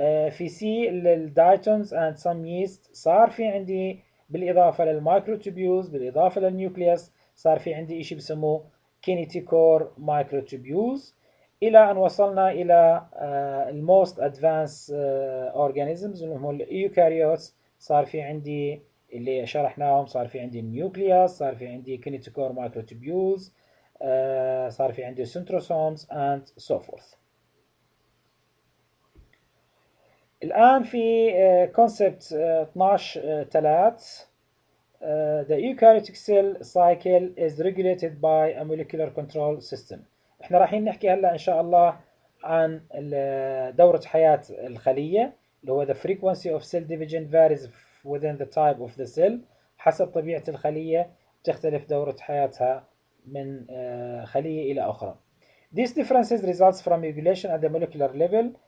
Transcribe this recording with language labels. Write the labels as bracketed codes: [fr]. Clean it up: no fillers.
[ar] في سي الدايتونز [en] and some yeast [ar] صار في عندي بالإضافة للمايكروتوبيولز بالإضافة للنيوكليوس صار في عندي إشي بسموه كينيتيكور مايكروتوبيولز، إلى أن وصلنا إلى الموست أدفانس أورجانيزمز اللي هم الإيوكاريوتس. صار في عندي اللي شرحناهم، صار في عندي النيوكليوس، صار في عندي كينيتيكور مايكروتوبيولز، صار في عندي سنتروسومز [en] and so forth. [ar] الآن في [en] concept 12.3 the eukaryotic cell cycle is regulated by a molecular control system. [ar] احنا رايحين نحكي هلا ان شاء الله عن دورة حياة الخلية اللي هو [en] the frequency of cell division varies within the type of the cell. [ar] حسب طبيعة الخلية تختلف دورة حياتها من خلية إلى أخرى. [en] These differences results from regulation at the molecular level.